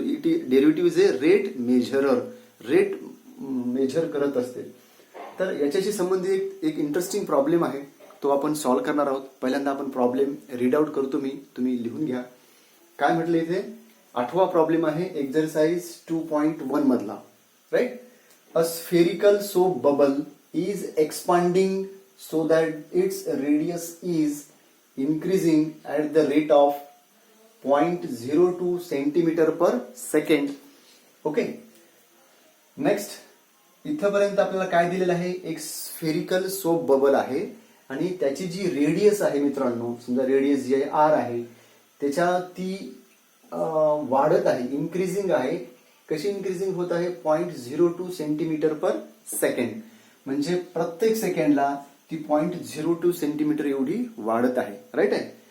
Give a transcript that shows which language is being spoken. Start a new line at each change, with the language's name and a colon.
English: derivative is a rate measurer,
Marathi: rate major करत असते. तर याच्याशी संबंधित एक इंटरेस्टिंग प्रॉब्लेम आहे, तो आपण सॉल्व्ह करणार आहोत. पहिल्यांदा आपण प्रॉब्लेम रीड आउट करतो, तुम्ही लिहून घ्या. काय म्हटलं इथे, 8वा प्रॉब्लेम आहे एक्झरसाइज 2.1 मधला, right.
English: A spherical soap bubble is expanding so that its radius is increasing at the rate of 0.02 centimetre per second. Okay.
Marathi: Next इथपर्यंत आपल्याला काय दिलेलं आहे, एक स्फेरिकल सोप बबल आहे आणि त्याची जी रेडियस आहे मित्रांनो, समजा रेडियस जी आहे आर आहे, त्याच्या ती वाढत आहे, इन्क्रीजिंग आहे. कशी इन्क्रीजिंग होत आहे, 0.02 सेंटीमीटर पर सेकंड, म्हणजे प्रत्येक सेकंडला ती 0.02 सेंटीमीटर एवढी वाढत आहे, राईट आहे.